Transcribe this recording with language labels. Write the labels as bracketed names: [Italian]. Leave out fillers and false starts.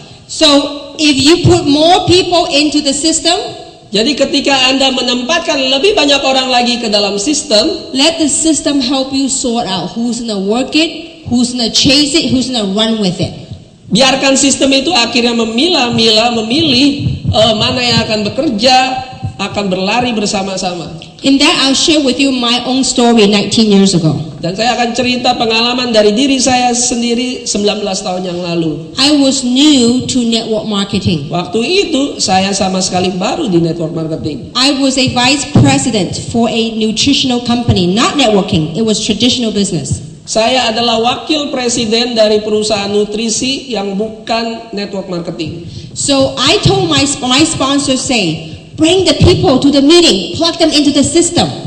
[English] So if you put more people into the system, [Indonesian] jadi ketika Anda menempatkan lebih banyak orang lagi ke dalam sistem, [English] let the system help you sort out who's gonna work it, who's gonna chase it, who's gonna run with it. [Indonesian] Biarkan sistem itu akhirnya memilah-milah, memilih mana yang akan bekerja, akan berlari bersama-sama. [English] In that I'll share with you my own story 19 years ago. [Indonesian] Dan saya akan cerita pengalaman dari diri saya sendiri 19 tahun yang lalu. [English] I was new to network marketing. [Indonesian] Waktu itu saya sama sekali baru di network marketing. [English] I was a vice president for a nutritional company, not networking, it was traditional business. [Indonesian] Saya adalah wakil presiden dari perusahaan nutrisi yang bukan network marketing. [English] So I told my sponsor, say, bring the people to the meeting, plug them into the system.